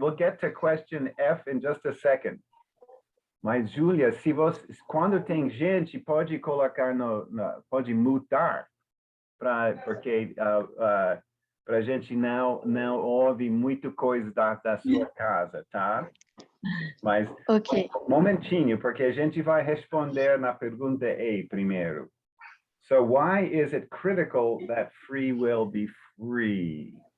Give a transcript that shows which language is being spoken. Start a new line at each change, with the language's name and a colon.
English: We'll get to question F in just a second.
Portuguese: Mas, Júlia, quando tem gente, pode colocar pode mutar, porque para a gente não ouve muito coisa da sua casa, tá? Mas,
English: Okay.
Portuguese: momentinho, porque a gente vai responder na pergunta E primeiro.
English: So why is it critical that free will be free?